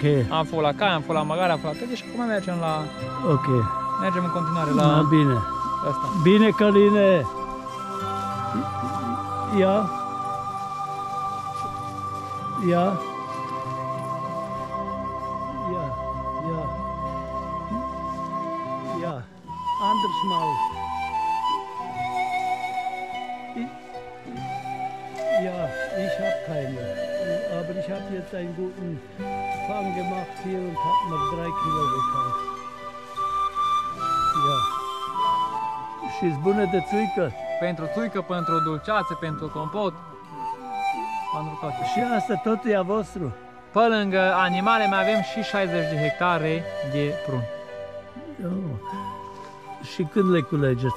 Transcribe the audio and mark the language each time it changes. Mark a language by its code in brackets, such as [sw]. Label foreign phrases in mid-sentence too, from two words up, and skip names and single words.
[ro] Am fost la cai, am fost la măgare, am fost la tăge și acum mergem la... Ok. Mergem în continuare la... Da, bine. Asta. Bine, Căline. Ia. Ia. Ia. Ia. [de] Ja, anders mal. Ja, ich habe keine. Aber ich habe jetzt einen guten Fang gemacht hier und habe noch 3 Kilo gekauft. Ja. [ro] Și-s bună de țuică. Pentru țuică, pentru dulceațe, pentru compot. Pentru toate. Și asta totul e a vostru. Pe lângă animale mai avem și 60 de hectare de prun. Oh. Și când le culegeți?